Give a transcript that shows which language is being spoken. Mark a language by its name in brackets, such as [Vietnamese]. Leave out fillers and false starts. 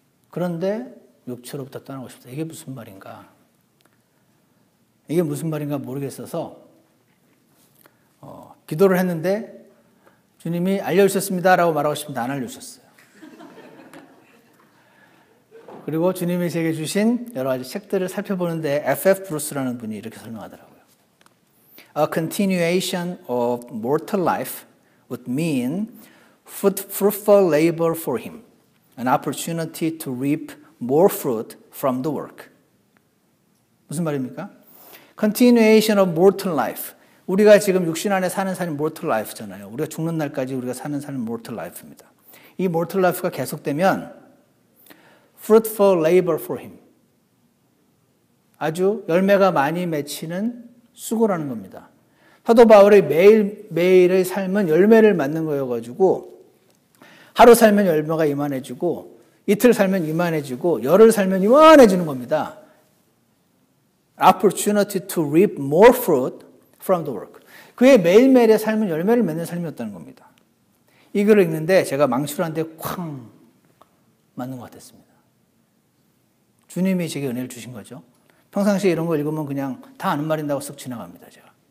[Korean] 그런데 육체로부터 떠나고 싶다. 이게 무슨 말인가? 이게 무슨 말인가 모르겠어서 기도를 했는데 주님이 알려주셨습니다라고 말하고 싶은데 안 알려주셨어요. 그리고 주님이 제게 주신 여러 가지 책들을 살펴보는데 F.F. 브루스라는 분이 이렇게 설명하더라고요. [English] A continuation of mortal life would mean fruitful labor for him, an opportunity to reap more fruit from the work. [Korean] 무슨 말입니까? [English] Continuation of mortal life. [Korean] 우리가 지금 육신 안에 사는 삶이 mortal life잖아요. 우리가 죽는 날까지 우리가 사는 삶은 mortal life입니다. [English] 이 mortal life가 [Korean] 계속되면 [English] fruitful labor for him. [Korean] 아주 열매가 많이 맺히는 수고라는 겁니다. 사도 바울의 매일의 삶은 열매를 맺는 거여가지고 하루 살면 열매가 이만해지고 이틀 살면 이만해지고 열흘 살면 이만해지는 겁니다. [English] Opportunity to reap more fruit from the work. [Korean] 그의 매일매일의 삶은 열매를 맺는 삶이었다는 겁니다. 이 글을 읽는데 제가 망치로 한 대 쾅 맞는 것 같았습니다. 주님이 제게 은혜를 주신 거죠. 평상시에 이런 거 읽으면 그냥 다 아는 말인다고 쓱 지나갑니다. 제가.